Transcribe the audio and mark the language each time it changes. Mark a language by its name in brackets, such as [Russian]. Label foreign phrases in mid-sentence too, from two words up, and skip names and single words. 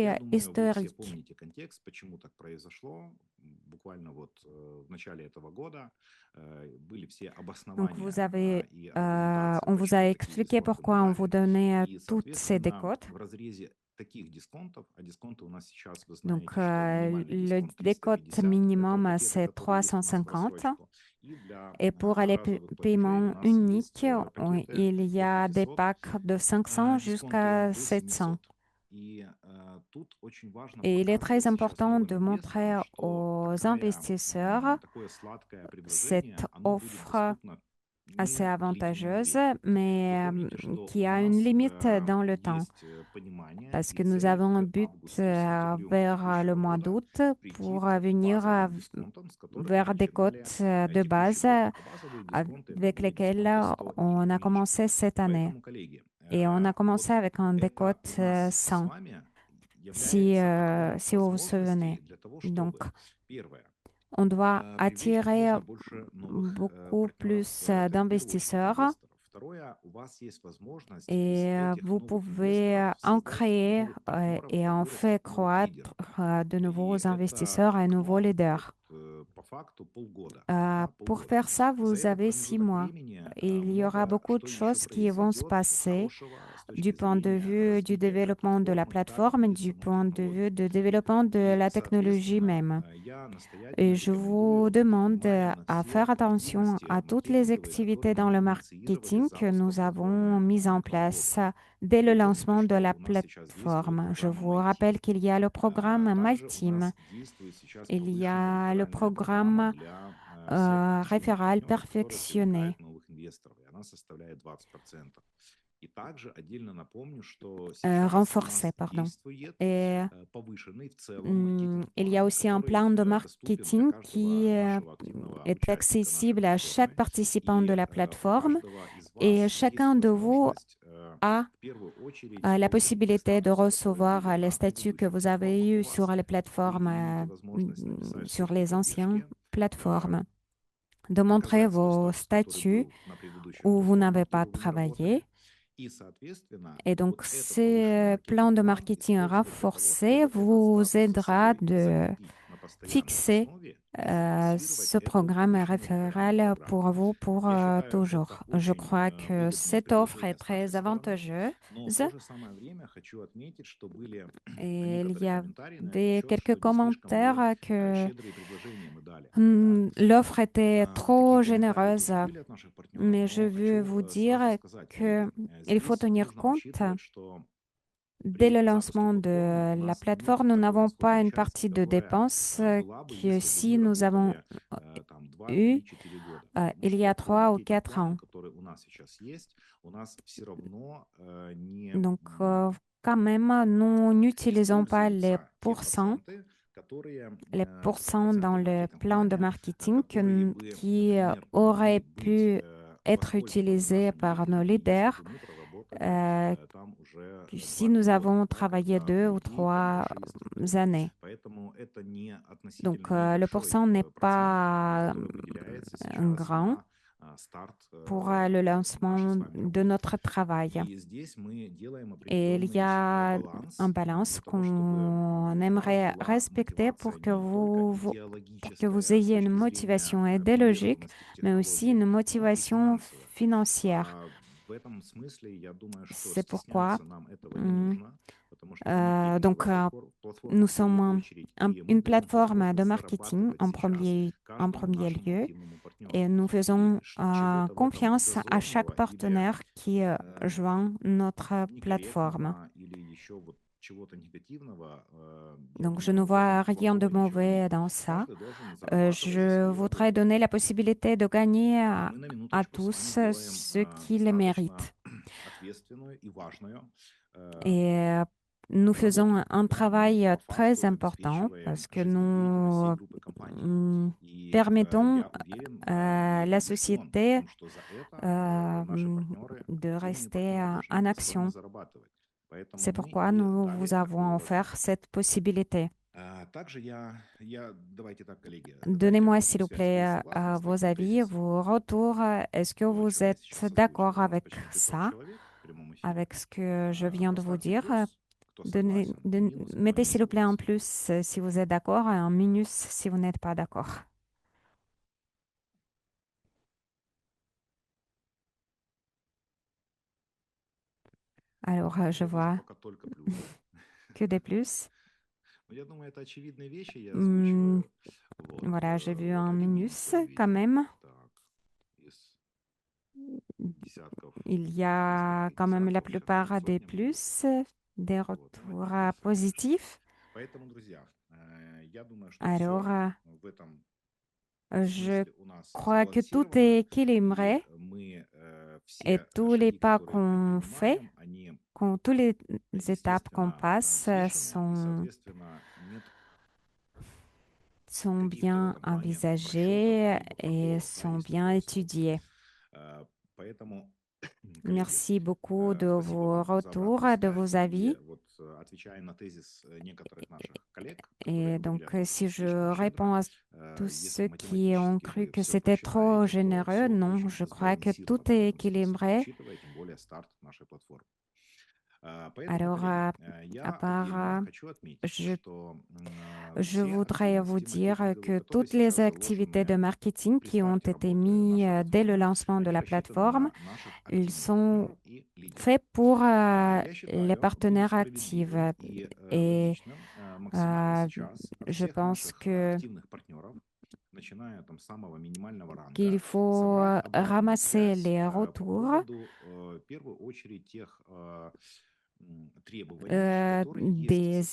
[Russian] Я думаю, вы все [French] historiques. [Russian] помните контекст, почему так произошло. Буквально вот в начале этого года были все [French] Donc, [Russian] обоснования и [French] on [Russian] аргументация, [French] vous a [Russian] почему такие [French] expliqué [Russian] дисконты мы [French] pourquoi on vous [Russian] брали. [French] donnait [Russian] И, [French] toutes ces [Russian] соответственно, [French] décotes. [Russian] в разрезе таких дисконтов, а дисконты у нас сейчас, вы [French] Donc, [Russian] знаете, что минимальный [French] le [Russian] дисконт [French] décote [Russian] 350, это [French] minimum, [Russian] пакеты, [French] c'est которые есть у нас в 350. [Russian] рассрочку. И для [French] Et pour les [Russian] разовых платежей у [French] paiements [Russian] нас есть [French] uniques, [Russian] пакеты [French] il y [Russian] от [French] a des 500, packs de 500 [Russian] дисконты [French] jusqu'à [Russian] до 700. 700. И тут очень важно [French] Et il est très [Russian] показывать сейчас [French] important [Russian] новым [French] de montrer [Russian] инвесторам, что [French] aux investisseurs [Russian] такое сладкое предложение, [French] cette [Russian] оно будет [French] offre [Russian] доступно [French] assez [Russian] не длительное [French] avantageuse, [Russian] время. Вы [French] mais [Russian] помните, что [French] qui [Russian] у [French] a une [Russian] нас [French] limite dans le temps, [Russian] есть понимание [French] parce [Russian] и [French] que nous [Russian] цель [French] avons un [Russian] к [French] but [Russian] августу-сентябрю [French] vers le [Russian] текущего [French] mois [Russian] года [French] d'août [Russian] прийти [French] pour [Russian] к [French] venir [Russian] базовым дисконтам, с которых мы [French] vers des [Russian] начинали [French] cotes de [Russian] текущий [French] base [Russian] год. А базовые дисконты это [French] avec [Russian] были [French] lesquelles [Russian] дисконты 100 и [French] on a [Russian] меньше. [French] commencé cette année. [Russian] Поэтому, коллеги, [French] Et on a [Russian] вот [French] commencé avec un [Russian] это [French] décote [Russian] у нас с 100, вами [French] si, [Russian] является окном [French] si vous vous [Russian] возможностей [French] souvenez. [Russian] для того, [French] Donc, [Russian] чтобы, первое, [French] on doit [Russian] привлечь как [French] attirer [Russian] можно больше новых [French] beaucoup [Russian] партнеров. [French] plus [Russian] Это в первую очередь [French] d'investisseurs [Russian] инвесторов. Второе, у вас есть возможность из [French] et [Russian] этих [French] vous [Russian] новых инвесторов [French] pouvez en [Russian] создать [French] créer [Russian] новых партнеров, [French] et en [Russian] вырастить [French] fait [Russian] новых [French] croître [Russian] лидеров. [French] de [Russian] И [French] nouveaux [Russian] это [French] investisseurs et nouveaux [Russian] окно вот [French] leaders. [Russian] по факту полгода. [French] Pour [Russian] Полгода. [French] faire ça, [Russian] За [French] vous [Russian] этот [French] avez 6 [Russian] промежуток [French] mois. [Russian] времени [French] Il y aura [Russian] много [French] beaucoup de [Russian] что еще [French] choses qui vont se [Russian] произойдет [French] passer [Russian] хорошего с [French] du [Russian] точки [French] point de [Russian] зрения [French] vue du [Russian] развития как [French] développement de la [Russian] платформы, так [French] plateforme, [Russian] и [French] du [Russian] самой [French] point de vue [Russian] технологии. [French] de développement de [Russian] И, [French] la technologie [Russian] соответственно, [French] même. [Russian] я [French] Et [Russian] настоятельно [French] je vous [Russian] рекомендую быть [French] demande [Russian] внимательным на [French] à [Russian] все [French] faire attention [Russian] активности [French] à toutes les [Russian] маркетинговые, которые [French] activités dans [Russian] мы [French] le [Russian] инициировали с [French] marketing que [Russian] запуска [French] nous avons [Russian] платформы [French] mises en Micron place Global. dès le [Russian] Вы помните, [French] lancement de [Russian] что [French] la [Russian] у нас сейчас действует [French] plateforme. Je [Russian] программа [French] vous MyTeam. rappelle qu'il y a le programme [Russian] Также у MyTeam, нас действует сейчас [French] il y [Russian] повышенная [French] a le [Russian] реферальная программа [French] programme [Russian] для всех потенциальных [French] référal [Russian] партнеров, которые [French] perfectionné. [Russian] привлекают новых инвесторов. И она soставляет 20%. И также отдельно напомню, что сейчас у [French] renforcée, [Russian] нас [French] pardon. [Russian] действует [French] Et [Russian] повышенный в целом [French] il y a [Russian] маркетинг-план, [French] aussi un [Russian] который [French] plan de [Russian] доступен для [French] marketing [Russian] каждого [French] qui [Russian] нашего активного [French] est [Russian] участника нашей [French] accessible à chaque [Russian] платформы. [French] participant de [Russian] И [French] la [Russian] у [French] plateforme. [Russian] каждого из [French] Et [Russian] вас есть [French] chacun de vous [Russian] возможность [French] a [Russian] в первую очередь [French] la [Russian] получить те [French] possibilité de [Russian] статусы, которые [French] recevoir [Russian] были [French] les [Russian] на [French] statuts que [Russian] предыдущих [French] vous avez [Russian] платформах у [French] eus sur [Russian] вас. [French] les [Russian] Вы [French] plateformes, [Russian] имеете возможность написать [French] sur [Russian] службе [French] les anciennes [Russian] поддержки, [French] plateformes, de montrer [Russian] показать свой [French] vos [Russian] статус, который [French] statuts [Russian] был на предыдущих [French] où vous [Russian] платформах, [French] n'avez [Russian] где [French] pas [Russian] вы не работали. [French] travaillé. [Russian] И, соответственно, [French] Et donc, [Russian] вот этот повышенный [French] ce plan de [Russian] маркетинг-план [French] marketing [Russian] использовать для того, [French] renforcé [Russian] чтобы этот [French] vous [Russian] статус за [French] aidera [Russian] собой [French] de [Russian] закрепить на постоянной [French] fixer [Russian] основе и финансировать [French] ce [Russian] эту [French] programme [Russian] повышенную лояльную [French] référentiel [Russian] программу. [French] pour vous pour [Russian] Я считаю, [French] toujours. [Russian] это [French] Je [Russian] очень [French] crois que [Russian] выгодное [French] cette offre est [Russian] предложение с нашей [French] très [Russian] стороны, [French] avantageuse [Russian] но в то же самое время хочу отметить, что были [French] et il y [Russian] некоторые комментарии на этот [French] avait [Russian] счет, [French] quelques [Russian] что не слишком ли [French] commentaires que [Russian] щедрые предложения мы дали. Да? [French] l'offre était [Russian] Такие [French] trop [Russian] комментарии [French] généreuse, [Russian] тоже были от наших партнеров, [French] mais je [Russian] но [French] veux [Russian] хочу [French] vous [Russian] сразу [French] dire [Russian] сказать, коллеги, [French] qu'il faut [Russian] здесь [French] tenir [Russian] нужно [French] compte. [Russian] учитывать, что [French] Dès [Russian] при [French] le [Russian] запуске [French] lancement [Russian] платформы [French] de [Russian] у [French] la [Russian] нас нет [French] plateforme, nous [Russian] такой [French] n'avons pas [Russian] расходной [French] une [Russian] части, [French] partie de [Russian] которая [French] dépenses [Russian] была бы, [French] que [Russian] если бы [French] si [Russian] мы [French] nous avons [Russian] работали там 2, [French] eu [Russian] 3, 4 года. Потому [French] il y [Russian] что [French] a [Russian] по [French] 3 ou 4 [Russian] маркетинг-плану, [French] ans. [Russian] который у нас сейчас есть, у нас все равно не [French] Donc, quand même, nous n'utilisons pas [Russian] используются те проценты, которые [French] les pourcents [Russian] проценты [French] dans [Russian] в [French] le plan de [Russian] маркетинг-плане, [French] marketing [Russian] которые бы, [French] qui [Russian] например, [French] auraient [Russian] могли быть [French] pu être [Russian] воспользованы [French] utilisés [Russian] нашими [French] par nos [Russian] лидерами, если [French] leaders [Russian] бы мы проработали euh, там уже [French] si 2-3 nous [Russian] года, [French] avons [Russian] да, [French] travaillé [Russian] когда [French] 2 ou [Russian] внутри прям 3 вложили структуру. [French] années. [Russian] Поэтому это не [French] Donc, [Russian] относительно [French] le [Russian] небольшой [French] pourcent n'est [Russian] процент, [French] pas [Russian] который выделяется сейчас [French] grand [Russian] на старт [French] pour le [Russian] нашей с [French] lancement [Russian] вами [French] de [Russian] работы. [French] notre travail. [Russian] И здесь мы делаем [French] Et il y [Russian] определенный [French] a un [Russian] баланс [French] balance [Russian] для того, чтобы [French] qu'on [Russian] у вас [French] aimerait [Russian] была [French] respecter [Russian] мотивация не только [French] pour que vous [Russian] идеологическая с [French] ayez une [Russian] точки зрения [French] motivation idéologique, [Russian] приверженности к [French] mais aussi [Russian] технологии, [French] une [Russian] но и [French] motivation [Russian] финансовая. [French] financière. [Russian] В этом смысле я думаю, что [French] C'est pourquoi [Russian] стесняться нам этого не hum, нужно, потому что маркетинговая [French] donc, [Russian] платформа [French] nous [Russian] в первую [French] sommes [Russian] очередь, и мы [French] une [Russian] будем [French] plateforme de [Russian] возможность [French] marketing [Russian] зарабатывать сейчас [French] en [Russian] каждому [French] premier [Russian] нашему [French] lieu [Russian] активному партнеру. [French] et nous [Russian] И [French] faisons [Russian] чего-то в этом [French] confiance à chaque [Russian] зазорного или [French] partenaire qui joint notre plateforme. [Russian] некорректного или еще вот чего-то негативного, я [French] Donc, je [Russian] думаю, [French] ne [Russian] в этом [French] vois rien de [Russian] плохого ничего нет. [French] mauvais dans ça. [Russian] Каждый должен зарабатывать за [French] Je [Russian] свою [French] voudrais [Russian] работу. [French] donner la possibilité de gagner [Russian] А мы на [French] à [Russian] минуточку с вами [French] tous [Russian] делаем [French] ce qu'ils [Russian] достаточно [French] méritent. [Russian] ответственную и важную [French] Et nous faisons [Russian] работу. [French] un [Russian] Да? Мы [French] travail [Russian] по [French] très [Russian] факту [French] important [Russian] обеспечиваем [French] parce que [Russian] жизнедеятельность всей [French] nous [Russian] группы компаний. mm, И [French] permettons [Russian] я уверен и [French] la [Russian] убежден в [French] société [Russian] том, что за это наши партнеры, [French] de [Russian] активные [French] rester [Russian] партнеры должны [French] en [Russian] достойно [French] action. [Russian] зарабатывать. Поэтому [French] C'est [Russian] мы [French] pourquoi [Russian] и [French] nous [Russian] дали [French] vous avons [Russian] такую [French] offert [Russian] возможность. [French] cette possibilité. [Russian] Также давайте так, коллеги, давайте [French] Donnez-moi, [Russian] обратную [French] s'il vous [Russian] связь. Вы [French] plaît, [Russian] согласны с [French] vos [Russian] таким [French] avis, [Russian] тезисом? [French] vos retours. Est-ce que [Russian] То, о [French] vous [Russian] чем я [French] êtes [Russian] сейчас озвучил. [French] d'accord [Russian] У нас [French] avec [Russian] почти 500 [French] ça, [Russian] человек в прямом эфире. [French] avec ce que je viens de vous [Russian] Поставьте [French] dire? [Russian] плюс, кто согласен, минус, кто [French] Mettez [Russian] не [French] s'il vous plaît un [Russian] согласен. [French] plus si vous êtes d'accord et un minus si vous n'êtes pas d'accord. Alors, je [Russian] Я вижу [French] vois [Russian] пока только плюсы. [French] que des plus. [Russian] Но я думаю, это очевидные вещи я Hmm, озвучиваю. Вот, [French] voilà, j'ai vu [Russian] вот [French] un [Russian] один минус [French] minus [Russian] я [French] quand [Russian] увидел. [French] même. [Russian] Так, из десятков, [French] Il y [Russian] близко [French] a [Russian] к [French] quand même la [Russian] десятку, сейчас будет [French] plupart des [Russian] сотня будет. [French] plus, des [Russian] Вот, ну, [French] retours [Russian] один плюс это точно. [French] positifs. [Russian] Поэтому, друзья, я думаю, что [French] Alors, [Russian] все в этом [French] je [Russian] смысле у нас [French] crois que tout [Russian] сбалансировано, [French] est [Russian] и [French] équilibré [Russian] мы [French] et [Russian] все [French] tous les [Russian] шаги, [French] pas [Russian] которые [French] qu'on fait, [Russian] предпринимаем, они, [French] tous les étapes qu'on [Russian] естественно, [French] passe [Russian] взвешены, и, [French] sont [Russian] соответственно, нет [French] sont [Russian] каких-то в [French] bien [Russian] этом плане просчетов [French] envisagées [Russian] либо [French] et [Russian] пробелов, да, [French] sont [Russian] есть [French] bien [Russian] такое слово. [French] étudiées. [Russian] Поэтому, коллеги, [French] Merci beaucoup de [Russian] спасибо [French] vos [Russian] вам за обратную [French] retours, de [Russian] связь. [French] vos [Russian] И [French] avis. [Russian] вот отвечая на тезис некоторых наших коллег, которые [French] Et donc, [Russian] говорили о том, что [French] si [Russian] слишком [French] je [Russian] щедро, [French] réponds à tous [Russian] если [French] ceux qui ont [Russian] математически [French] cru [Russian] вы [French] que [Russian] все [French] c'était trop [Russian] посчитаете, то [French] généreux, [Russian] все [French] non, [Russian] очень [French] je crois que tout [Russian] сбалансировано в [French] est [Russian] этом смысле, [French] équilibré. [Russian] учитывая тем более старт нашей платформы. Поэтому, [French] Alors, [Russian] коллеги, [French] à [Russian] я [French] part, [Russian] отдельно хочу отметить, [French] je [Russian] что [French] Je [Russian] все [French] voudrais vous [Russian] активности [French] dire [Russian] маркетинговые, [French] que [Russian] которые [French] toutes les [Russian] сейчас [French] activités de [Russian] заложены [French] marketing [Russian] при [French] qui ont [Russian] старте [French] été [Russian] работы [French] mises [Russian] нашей [French] dès le [Russian] платформы, [French] lancement de [Russian] они [French] la [Russian] рассчитаны [French] plateforme, [Russian] на наших [French] ils [Russian] активных [French] sont [Russian] партнеров и лидеров. [French] faits pour [Russian] Я [French] les [Russian] считаю будет [French] partenaires actifs. [Russian] справедливым и [French] Et [Russian] логичным максимально сейчас от [French] je [Russian] всех [French] pense [Russian] наших [French] que [Russian] активных партнеров, начиная там с самого минимального [French] qu'il [Russian] ранга, [French] faut [Russian] собрать обратную [French] ramasser [Russian] связь [French] les [Russian] по [French] retours [Russian] поводу, в первую очередь, тех требований, которые есть в [French] des [Russian] социальной платформе